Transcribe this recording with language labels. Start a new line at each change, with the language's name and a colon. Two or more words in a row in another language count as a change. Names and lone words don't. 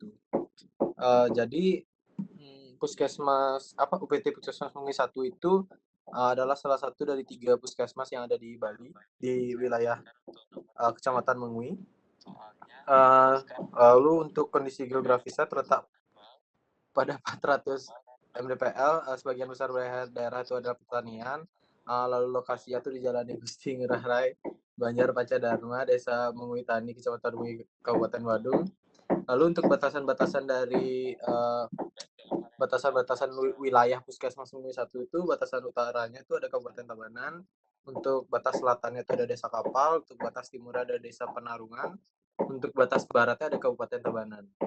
Indonesian: Jadi UPT Puskesmas Mengui 1 itu adalah salah satu dari 3 puskesmas yang ada di Bali di wilayah Kecamatan Mengui. Lalu untuk kondisi geografisnya terletak pada 400 mdpl, sebagian besar daerah itu adalah pertanian. Lalu lokasinya itu di Jalan Gusti Ngurah Rai, Banjar Panca Dharma, Desa Mengui Tani, Kecamatan Mengui, Kabupaten Badung. Lalu untuk batasan-batasan dari batasan-batasan wilayah Puskesmas Mengui 1 itu, batasan utaranya itu ada Kabupaten Tabanan, untuk batas selatannya itu ada Desa Kapal, untuk batas timur ada Desa Penarungan, untuk batas baratnya ada Kabupaten Tabanan.